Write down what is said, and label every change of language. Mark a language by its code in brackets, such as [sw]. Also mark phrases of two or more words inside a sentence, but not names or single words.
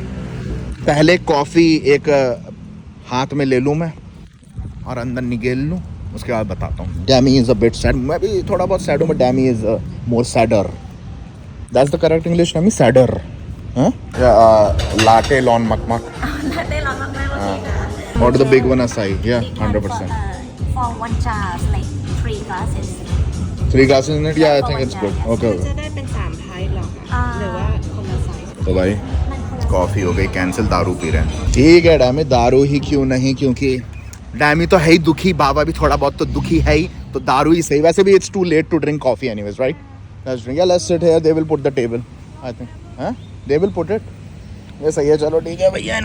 [hi] पहले कॉफ़ी एक हाथ में ले लूँ मैं और अंदर निगेल लूँ, उसके बाद बताता हूँ। [en] Damy is a bit sad. [hi] मैं भी थोड़ा बहुत सैड हूँ, [en] But Damy is more sadder. That's the correct English Damy? सैडर? हाँ? लाटे लॉन मकमक। What the big one aside? Yeah, 100%. For one jar, like 3 glasses. 3 glasses in it? Yeah, I think it's good. Okay. [th] จะได้เป็น3ไทป์หรอคะหรือว่าคนละไซส์ [hi] तो भाई कॉफ़ी हो गई कैंसिल, दारू पी रहे हैं। ठीक है डैमी, दारू ही क्यों नहीं, क्योंकि डैमी तो है ही दुखी, बाबा भी थोड़ा बहुत तो दुखी है ही, तो दारू ही सही। वैसे भी [en] It's too late to drink coffee anyways, right? Let's drink. या Let's sit here, they will put the table I think. [hi] हाँ [en] they will put it. [hi] ये सही है, चलो ठीक है भैया।